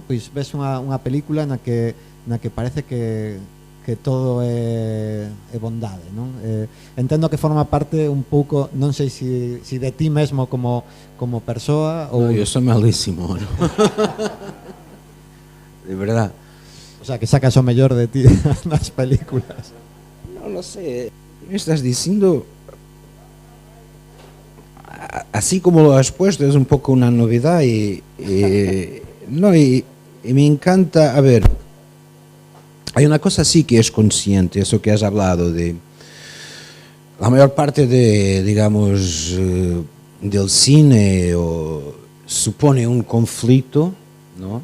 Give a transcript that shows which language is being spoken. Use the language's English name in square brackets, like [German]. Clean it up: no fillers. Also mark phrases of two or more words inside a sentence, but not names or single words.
[Galician] Pois ves unha película na que parece que todo é bondade, non? Entendo que forma parte un pouco, non sei se de ti mesmo como persoa ou... [Spanish] No, yo soy malísimo, ¿no? De verdad. O sea, [Galician] que sacas o mellor de ti nas películas. [Spanish] No lo sé. Me estás diciendo, así como lo has puesto, es un poco una novedad y me encanta, a ver, hay una cosa sí que es consciente, eso que has hablado de la mayor parte de, digamos, del cine supone un conflicto, ¿no?